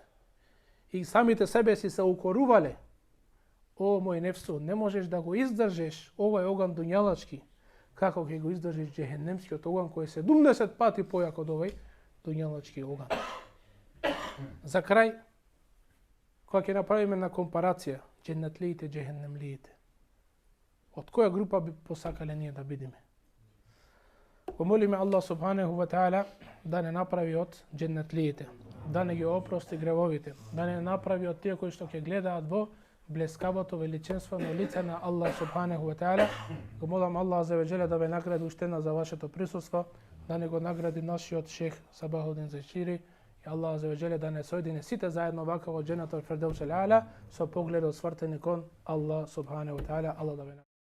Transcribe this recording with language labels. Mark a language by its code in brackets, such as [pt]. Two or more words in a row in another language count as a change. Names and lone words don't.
[mk] И самите себе си се укорувале. О, мој нефсу, не можеш да го издржиш овој оган дуњалачки, како ќе го издржиш џехеннемскиот оган кој е 70 пати појак од овој дуњалачки оган. За крај, кога ќе направиме на компарација џеннетлиите, џехеннемлиите, од која група би посакале ние да бидеме? Помолиме Аллах [ar] سبحانه وتعالى [mk] да не направи од џеннетлиите, да не ги опрости гревовите, да не направи од тие кои што ќе гледаат во блескавото величенствено лице на Аллах [ar] سبحانه وتعالى. [mk] Го молам Аллах [ar] عز وجل [mk] да ве награди уштена за вашето присуство, да не го награди нашиот шех Сабахудин Зешири и Аллах [ar] عز وجل [mk] да не соедини сите заедно вака во [ar] جنة الفردوس الأعلى [mk] со погледот свртени кон Аллах [ar] سبحانه وتعالى. [mk] Аллах да ве